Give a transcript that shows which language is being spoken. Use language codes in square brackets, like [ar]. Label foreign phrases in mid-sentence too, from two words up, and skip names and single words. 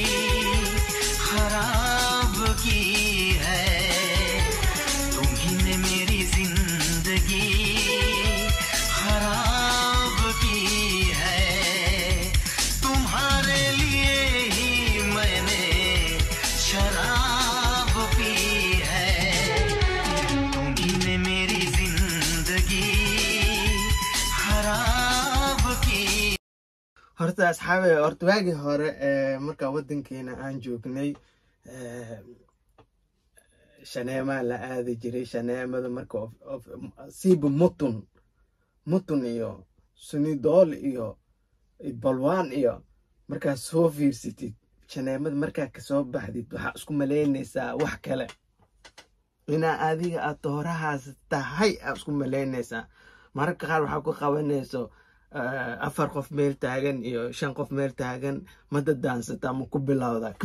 [hi] खराब की है तुम्ही ने मेरी जिंदगी खराब की है तुम्हारे लिए ही मैंने शराब पी है तुम्ही ने मेरी जिंदगी खराब की [so] horta asxaabe horta waagi hore marka wadankeena aan joognay shaneema la aadi jiray shaneemada marka siiba mutun iyo sunidool iyo balwaan iyo markaa soo fiirsatid shaneemada markaa kasoo baxdid waxaa isku malaynaysaa wax kale inaa adiga aad doorahaas tahay aad isku malaynaysaa mararka qaar waxaa ku qabanayso afar qof meel taagan iyo 5 qof meel taagan mada daansata ma ku bilowda